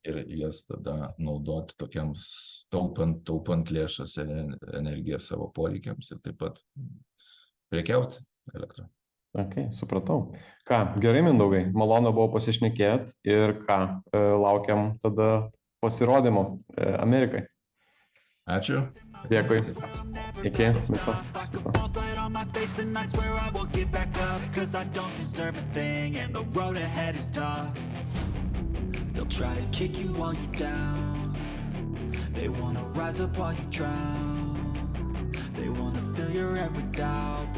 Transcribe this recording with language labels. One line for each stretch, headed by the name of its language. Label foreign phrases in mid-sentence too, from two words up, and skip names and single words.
Lithuanian: ir jas tada naudoti tokiems taupant lėšas ir energiją savo poreikiams ir taip pat prekiauti elektrą. Ok, supratau. Ką, gerai, Mindaugai, malonu buvo pasišnekėti ir ką, laukiam tada pasirodymo Amerikai. Ačiū. Dėkui. Iki, viso.
English: Fall flat on my face and I swear I will get back up, 'cause I don't deserve a thing and the road ahead is tough. They'll try to kick you while you're down. They wanna rise up while you drown. They wanna fill your head with doubt.